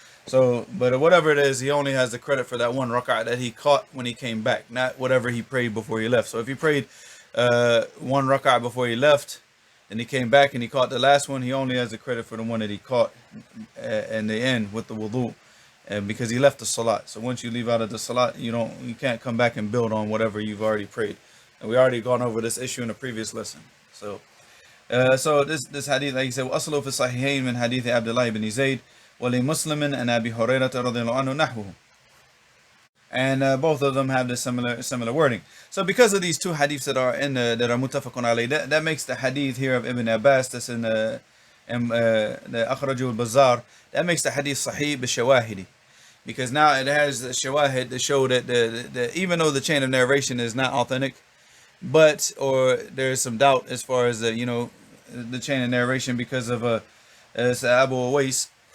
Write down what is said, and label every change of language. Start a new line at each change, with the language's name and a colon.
English: So, but whatever it is, he only has the credit for that one rak'ah that he caught when he came back, not whatever he prayed before he left. So if he prayed one rak'ah before he left, and he came back and he caught the last one, he only has the credit for the one that he caught in the end with the wudu, because he left the salat. So once you leave out of the salat, you can't come back and build on whatever you've already prayed. And we already gone over this issue in a previous lesson. So this hadith, like he said,
Arabic: وَأَصْلُهُ فِي الصَّحِيحَيْنِ مِنْ حَدِيثِ عَبْدِ اللَّهِ بْنِ زَيْدٍ وَلِمُسْلِمٍ عَنْ أَبِي هُرَيْرَةَ رَضِيَ اللَّهُ عَنْهُ نَحْوُهُ.
English: and both of them have the similar wording. So because of these two hadiths that are in that are muttafaqun alayh, that makes the hadith here of Ibn Abbas that's in the Akhraju al-Bazzar, that makes the hadith sahih bi-shawahidi, because now it has the shawahid to show that even though the chain of narration is not authentic, but or there's some doubt as far as the chain of narration because of Abu Uwais.